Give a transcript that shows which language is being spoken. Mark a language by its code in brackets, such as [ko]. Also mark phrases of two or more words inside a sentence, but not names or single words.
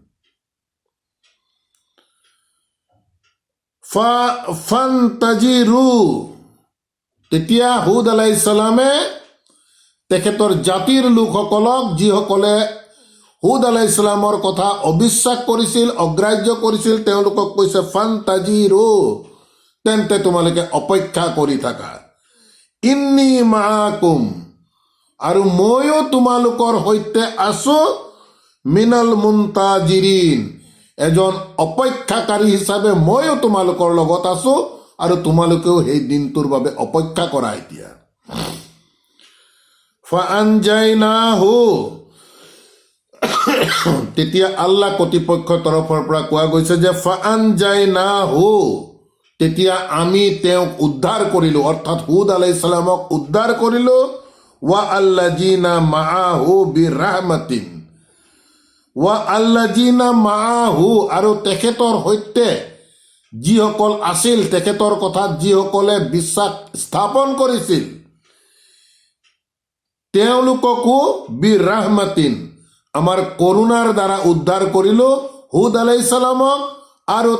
[as] ফান্তাজিৰু, তেতিয়া হুদ আলাইহিস সালামে তেখেতৰ জাতিৰ লোকসকলক, যিসকলে হুদ আলাইহিস সালামৰ কথা অবিশ্বাস কৰিছিল, অগ্ৰাহ্য কৰিছিল, তেওঁলোকক কৈছে, ফান্তাজিৰু, তেন্তে তোমালোকে অপেক্ষা কৰি থাকা, [ar] إني معكم, [as] আৰু ময়ো তোমালোকৰ সৈতে আছো, [ar] من المنتظرين, [as] এজন অপেক্ষাকাৰী হিচাপে ময়ো তোমালোকৰ লগত আছো, আৰু তোমালোকেও সেই দিনটোৰ বাবে অপেক্ষা কৰা। এতিয়া ফাআনজাইনাহু, তেতিয়া আল্লাহ কৰ্তৃপক্ষৰ তৰফৰ পৰা কোৱা গৈছে যে, ফাআনজাইনাহু, তেতিয়া আমি তেওঁক উদ্ধাৰ কৰিলো, অৰ্থাৎ হুদ আলাইহিস সালামক উদ্ধাৰ কৰিলো, [ar] والذين معه برحمة, والذين معه, [as] আৰু তেখেতৰ সৈতে যিসকল আছিল, তেখেতৰ কথাত যিসকলে বিশ্বাস স্থাপন কৰিছিল, তেওঁলোককো বিৰাহমাতিন, আমাৰ কৰোণাৰ দ্বাৰা উদ্ধাৰ কৰিলো, হুদ আলাইহিস সালামক আৰু